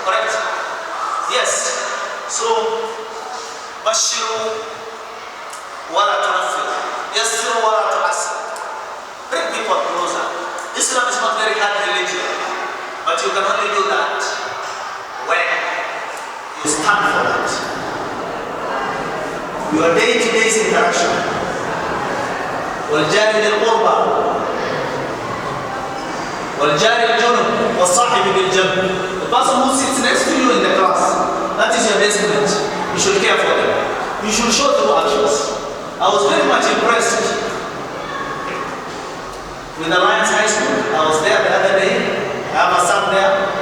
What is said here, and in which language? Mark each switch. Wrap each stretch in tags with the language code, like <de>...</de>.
<en>Correct? Yes. So, Bashiru wala tunafiru, yassiru wala tu'assiru. Bring people closer. Islam is not very hard religion, but you can only do that when you stand for it. Your day-to-day interaction.</en> <ar>والجار ذي القربى والجار الجنب والصاحب بالجنب.</ar> <en>The person who sits next to you in the class, that is your best mate. You should care for them. You should show them actions. I was very much impressed with the Alliance High School. I was there the other day. I have a son there.</en>